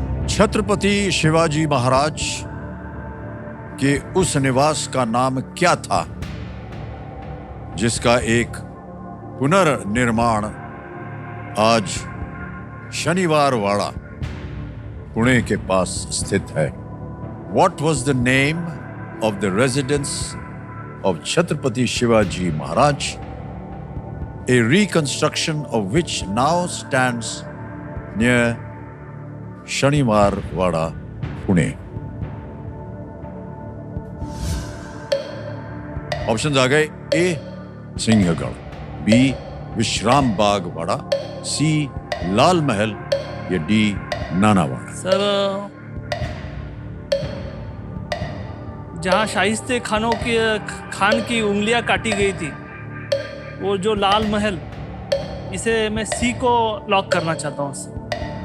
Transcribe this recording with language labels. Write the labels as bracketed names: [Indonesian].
[Hindi] छत्रपति शिवाजी महाराज के उस निवास का नाम क्या था जिसका एक पुनर्निर्माण आज शनिवार वाड़ा पुणे के पास स्थित है? [English] What was the name of the residence of Chhatrapati Shivaji Maharaj, a reconstruction of which now stands near Shaniwar Wada, Pune? [Hindi] Options आ गए। ए सिंहगढ़, बी विश्राम बाग वाड़ा, सी लाल महल या डी नानावाड़ा। सर जहाँ शाइस्ते खान की उंगलियां काटी गई थी वो जो लाल महल, इसे मैं सी को लॉक करना चाहता हूँ सर।